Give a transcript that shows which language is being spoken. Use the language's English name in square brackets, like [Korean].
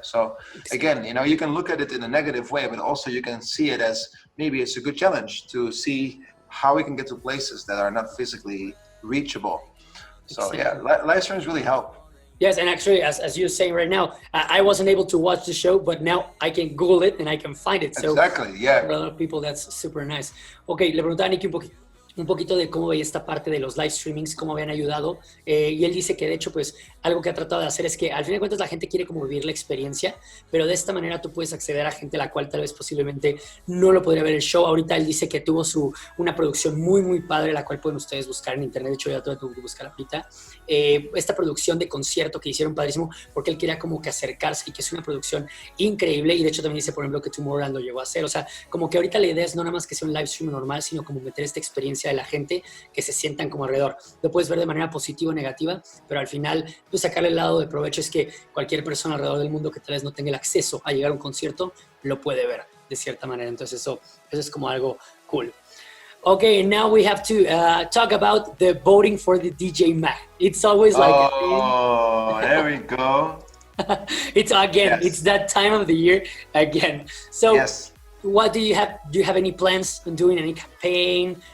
[English] So again, you can look at it in a negative way, but also you can see it as maybe it's a good challenge to see how we can get to places that are not physically reachable. So yeah, live streams really help. Yes, and actually, as you're saying right now, I wasn't able to watch the show, but now I can Google it and I can find it. So exactly, yeah. for a lot of people, that's super nice. [Spanish] Ok, le preguntaba a Nicky un poquito de cómo veía esta parte de los live streamings, cómo habían ayudado, y él dice que de hecho pues algo que ha tratado de hacer es que al fin de cuentas la gente quiere como vivir la experiencia, pero de esta manera tú puedes acceder a gente a la cual tal vez posiblemente no lo podría ver el show. Ahorita él dice que tuvo una producción muy muy padre, la cual pueden ustedes buscar en internet. De hecho ya tuve que buscar ahorita esta producción de concierto que hicieron padrísimo, porque él quería como que acercarse, y que es una producción increíble. Y de hecho también dice, por ejemplo, que Tomorrowland lo llegó a hacer. O sea, como que ahorita la idea es no nada más que sea un live stream normal, sino como meter esta experiencia de la gente, que se sientan como alrededor. Lo puedes ver de manera positiva o negativa, pero al final pues sacarle el lado de provecho es que cualquier persona alrededor del mundo que tal vez no tenga el acceso a llegar a un concierto lo puede ver de cierta manera. Entonces eso es como algo cool. [English] Okay, now we have to talk about the voting for the DJ Mag. It's always like there we go. It's again, Yes. It's that time of the year again. So Yes. what do you have? Do you have any plans on doing any campaign?